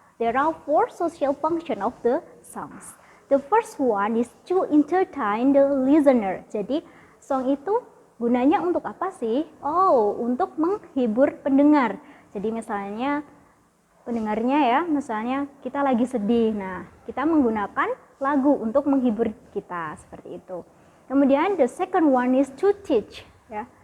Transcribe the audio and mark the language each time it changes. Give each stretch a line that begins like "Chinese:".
English: There are 4 social function of the songs. The first one is to entertain the listener.
Indonesian: Jadi, song itu gunanya untuk apa sih? Oh, untuk menghibur pendengar. Jadi misalnya pendengarnya ya, misalnya kita lagi sedih. Nah, kita menggunakan lagu untuk menghibur kita, seperti itu. Kemudian
English: the second one is to teach, ya.